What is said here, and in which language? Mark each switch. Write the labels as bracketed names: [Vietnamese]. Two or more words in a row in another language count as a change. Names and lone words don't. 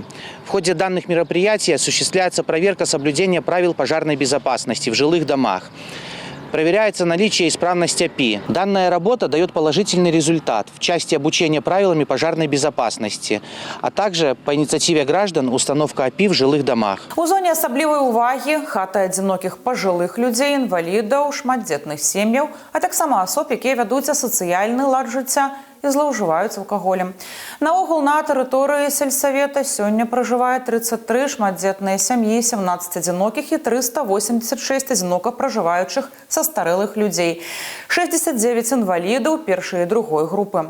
[Russian] В ходе данных мероприятий осуществляется проверка соблюдения правил пожарной безопасности в жилых домах. Проверяется наличие и исправность АПИ. Данная работа дает положительный результат в части обучения правилами пожарной безопасности, а также по инициативе граждан установка АПИ в жилых домах. [Belarusian] У зоне асаблівай увагі хаты адзінокіх пажылых людзей, інвалідаў, шматдзетных сем'яў, а таксама асоб, якія вядуць асацыяльны лад жыцця і злоўжываюць алкаголем. Наогул на тэрыторыі сельсавета сёння пражывае 33 шматдзетныя сям'і, 17 адзінокіх і 386 адзінока пражываючых састарэлых людзей, 69 інвалідаў першай і другой групы.